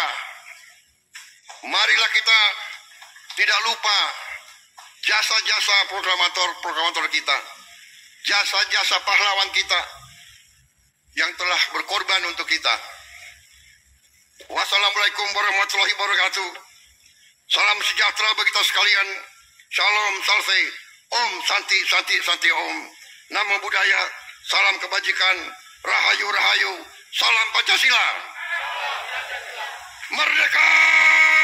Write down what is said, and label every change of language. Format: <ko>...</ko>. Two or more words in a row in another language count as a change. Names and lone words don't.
<id>Marilah kita tidak lupa jasa-jasa proklamator kita, jasa-jasa pahlawan kita yang telah berkorban untuk kita.</id> <ar>والسلام عليكم ورحمة الله وبركاته.</ar> <id>Salam sejahtera bagi kita sekalian.</id> <sa>Shalom salve. ॐ शान्ति शान्ति शान्ति ॐ.</sa> <pi>Namo Buddhaya.</pi> <id>Salam kebajikan. Rahayu rahayu. Salam Pancasila. Merdeka!</id>